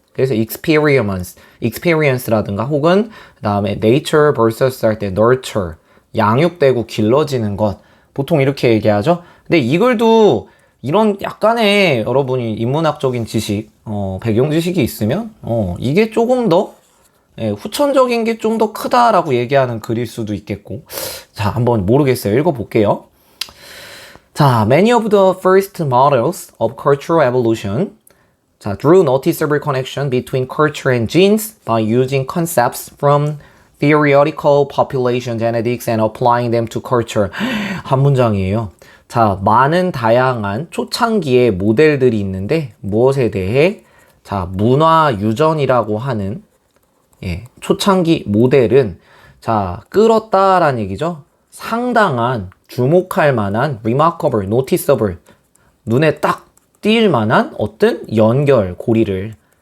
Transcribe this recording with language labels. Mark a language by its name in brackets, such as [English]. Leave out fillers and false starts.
[Korean] 그래서 experience라든가 혹은 그 다음에 [English] nature versus [Korean] 할 때 nurture, 양육되고 길러지는 것. 보통 이렇게 얘기하죠. 근데 이 글도 이런 약간의 여러분이 인문학적인 지식, 배경 지식이 있으면 이게 조금 더 후천적인 게 좀 더 크다라고 얘기하는 글일 수도 있겠고. 자, 한번 모르겠어요. 읽어볼게요. [English] 자, many of the first models of cultural evolution 자, drew noticeable connection between culture and genes by using concepts from theoretical population genetics and applying them to culture. [Korean] 한 문장이에요. 자, 많은 다양한 초창기의 모델들이 있는데 무엇에 대해? 자, 문화 유전이라고 하는 초창기 모델은 자, 끌었다라는 얘기죠. 상당한 주목할 만한 [English] remarkable, noticeable [Korean] 눈에 딱 띌 만한 어떤 연결, 고리를